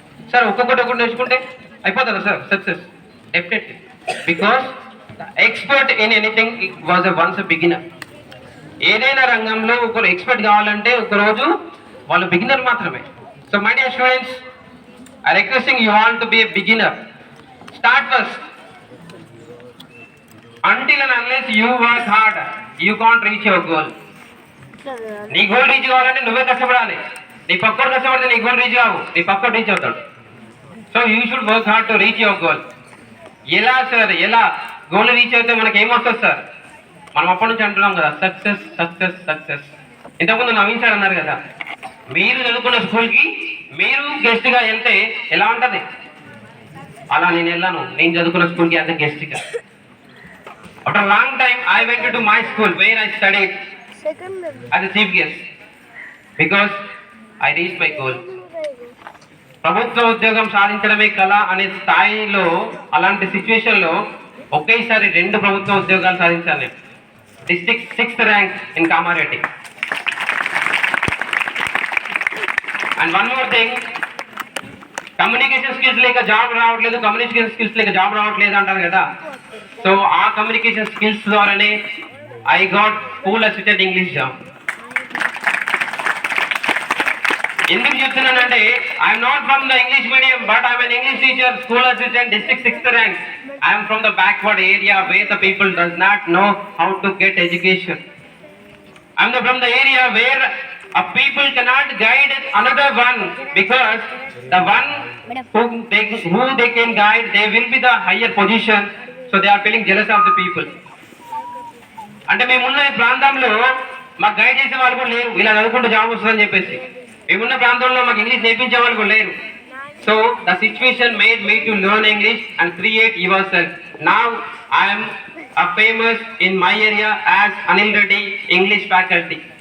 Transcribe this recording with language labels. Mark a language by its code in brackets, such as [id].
[te] Sir ఒక్కొక్కటి నేర్చుకుంటే అయిపోతుందా sir success? [en] Definitely, because expert in anything was once beginner. [te] ఏదైనా రంగంలో ఒకరు ఎక్స్పర్ట్ కావాలంటే ఒకరోజు వాళ్ళు బిగినర్ మాత్రమే. [en] So my dear students, I requesting you all to be a beginner. Start first. Until and unless you work hard, you can't reach your goal. [te] నీ goal reach కావాలంటే నువ్వే కష్టపడాలి. నీ పక్కడు కష్టపడితే నీ గోల్ రీచ్ కావు, నీ పక్కడు రీచ్ అవుతాడు. [en] So you should work hard to reach your goal. [te] ఎలా సార్, ఎలా గోల్ రీచ్ అయితే మనకి ఏమొస్తుంది సార్? మనం అప్పటి నుంచి అంటున్నాం కదా, సక్సెస్ సక్సెస్ సక్సెస్. ఇంతకుముందు నవీన్ సార్ అన్నారు కదా, మీరు చదువుకున్న స్కూల్కి మీరు గెస్ట్గా వెళ్తే ఎలా ఉంటుంది, అలా నేను వెళ్ళాను నేను చదువుకున్న స్కూల్కి అంత గెస్ట్గా. [en] After a long time, I went to my school where I studied as a chief guest because I reached my goal. [te] ప్రభుత్వ ఉద్యోగం సాధించడమే కళ అనే స్థాయిలో, అలాంటి సిచ్యువేషన్లో ఒకేసారి 2 ప్రభుత్వ ఉద్యోగాలు సాధించాను నేను. [en] District 6th rank in Kamareddy. And one more thing, [te] communication skills లేక జాబ్ రావట్లేదు, కమ్యూనికేషన్ స్కిల్స్ లేక జాబ్ రావట్లేదు అంటారు కదా. [en] So ఆ communication skills ద్వారానే I got school assistant English job. [te] ఎందుకు చెప్తున్నానంటే, [en] I'm not from the English medium, but I'm an English teacher, school assistant, district 6th rank. I'm from the backward area where the people does not know how to get education. I'm from the area where a people cannot guide another one because the one who they can guide, they will be the higher position, so they are feeling jealous of the people. [te] అంటే మేమున్న ఈ ప్రాంతంలో మాకు guide చేసే వాళ్ళు కూడా లేరు, ఇలా చదువుకుంటూ జాబ్ వస్తుందని చెప్పేసి. మేమున్న ప్రాంతంలో మాకు ఇంగ్లీష్ నేర్పించే వాళ్ళు కూడా లేరు. [en] So the situation made me to learn English and create yourself. Now I'm famous in my area as Anil Reddy English faculty.